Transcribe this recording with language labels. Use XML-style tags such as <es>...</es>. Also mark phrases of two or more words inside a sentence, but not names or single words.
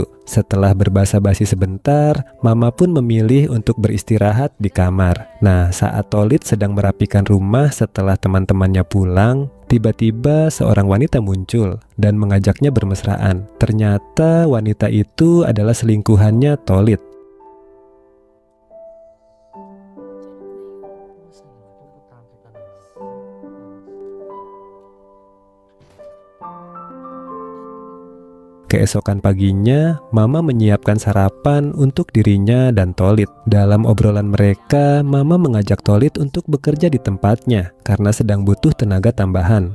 <id>Setelah berbasa-basi sebentar, Mama pun memilih untuk beristirahat di kamar. Nah, saat Tolit sedang merapikan rumah setelah teman-temannya pulang, tiba-tiba seorang wanita muncul dan mengajaknya bermesraan. Ternyata wanita itu adalah selingkuhannya Tolit.</id> <tl>Importante ka na.</tl> <id>Keesokan paginya, Mama menyiapkan sarapan untuk dirinya dan Tolit. Dalam obrolan mereka, Mama mengajak Tolit untuk bekerja di tempatnya karena sedang butuh tenaga tambahan.</id>